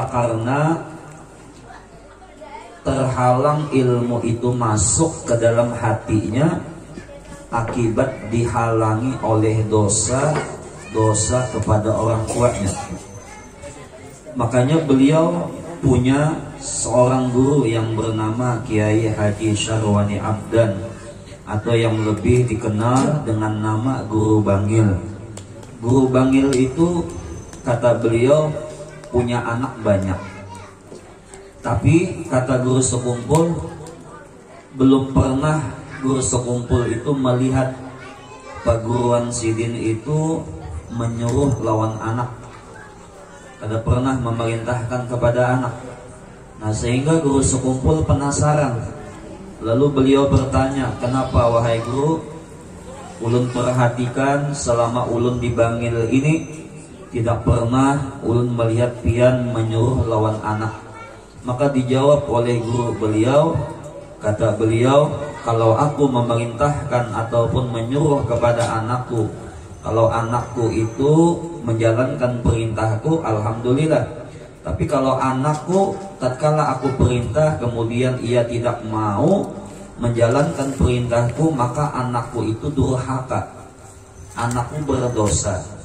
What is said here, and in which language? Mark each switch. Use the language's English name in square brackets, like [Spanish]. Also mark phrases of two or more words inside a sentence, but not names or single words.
[Indonesian] Karena terhalang ilmu itu masuk ke dalam hatinya akibat dihalangi oleh dosa kepada orang tuanya. Makanya beliau punya seorang guru yang bernama Kiai Haji Syarwani Abdan, atau yang lebih dikenal dengan nama Guru Bangil. Guru Bangil itu, kata beliau, punya anak banyak. Tapi kata guru sekumpul, belum pernah guru sekumpul itu melihat perguruan Sidin itu menyuruh lawan anak. [Banjar] Kada pernah memerintahkan kepada anak. [Indonesian] Nah, sehingga guru sekumpul penasaran, Lalu beliau bertanya, kenapa wahai guru? [Banjar] Ulun perhatikan selama ulun dibanggil ini tidak pernah ulun melihat pian menyuruh lawan anak. [Indonesian] Maka dijawab oleh guru beliau, kata beliau, kalau aku memerintahkan ataupun menyuruh kepada anakku, kalau anakku itu menjalankan perintahku, alhamdulillah. Tapi kalau anakku tatkala aku perintah kemudian ia tidak mau menjalankan perintahku, maka anakku itu durhaka, anakku berdosa.